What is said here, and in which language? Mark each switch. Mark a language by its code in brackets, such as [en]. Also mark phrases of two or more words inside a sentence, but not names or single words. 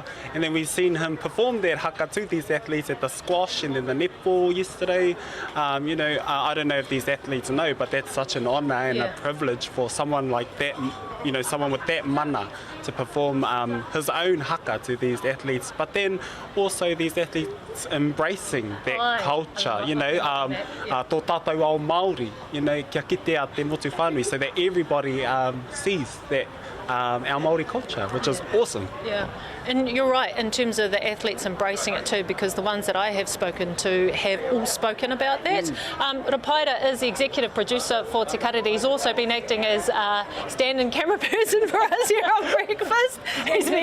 [en] And then we've seen him perform that haka to these athletes at the squash and then the netball yesterday. I don't know if these athletes know, but that's such an honour and a privilege for someone like that, someone with that mana to perform his own haka to these athletes. But then also these athletes embracing that culture, [mi] tō tātou ao Māori, kia kite a te motu whānui, [en] so that everybody sees that our Māori culture, which is awesome. Yeah, and you're right in terms of the athletes embracing it too, because the ones that I have spoken to have all spoken about that. Rapaira is the executive producer for Te Karere. He's also been acting as a stand-in camera person for us here on Breakfast.